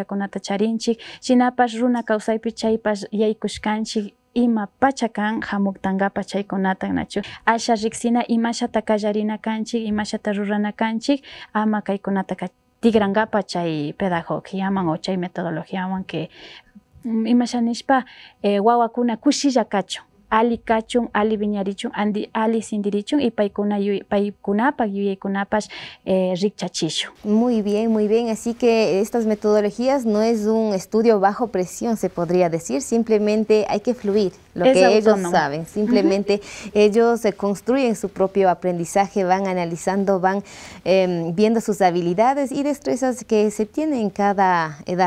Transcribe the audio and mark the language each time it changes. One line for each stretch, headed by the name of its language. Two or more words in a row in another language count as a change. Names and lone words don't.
Quechua: kunata charinchik shinapas runa kawsaypi chaypas yaykushkanchik ima pachakan hamuktangapa chaykunata nachu asha riksina imashata kallarina kanchik imashata rurana kanchik ama kaykunata tigrangapa chay pedagogiaman o chay metodologiaman que imashanishpa wawakuna kushilla kachun ali kachun ali viñarichun ali sindirichun y paykunapak yuyaykunapas rikchachishun.
Spanish: Muy bien, así que estas metodologías no es un estudio bajo presión, se podría decir, simplemente hay que fluir lo es que autónomo. Ellos saben, simplemente ellos construyen su propio aprendizaje, van analizando, van viendo sus habilidades y destrezas que se tienen en cada edad.